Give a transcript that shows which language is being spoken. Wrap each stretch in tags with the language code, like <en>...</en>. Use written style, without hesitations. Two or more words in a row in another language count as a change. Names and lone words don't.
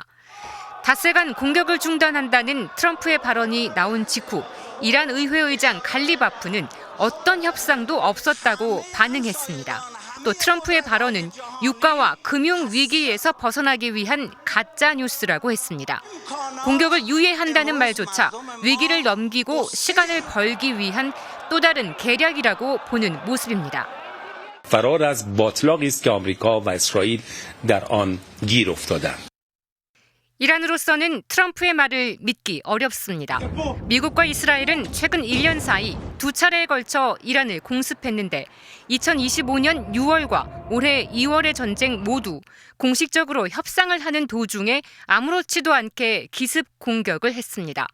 <ko>닷새간 공격을 중단한다는 트럼프의 발언이 나온 직후 이란 의회의장 갈리바프는 어떤 협상도 없었다고 반응했습니다. 또 트럼프의 발언은 유가와 금융 위기에서 벗어나기 위한 가짜 뉴스라고 했습니다. 공격을 유예한다는 말조차 위기를 넘기고 시간을 벌기 위한 또 다른 계략이라고 보는 모습입니다.</ko> <fa>فرار از باطلاقی است که آمریکا و اسرائیل در آن گیر افتادند.</fa> <ko>이란으로서는 트럼프의 말을 믿기 어렵습니다. 미국과 이스라엘은 최근 1년 사이 두 차례에 걸쳐 이란을 공습했는데 2025년 6월과 올해 2월의 전쟁 모두 공식적으로 협상을 하는 도중에 아무렇지도 않게 기습 공격을 했습니다.</ko>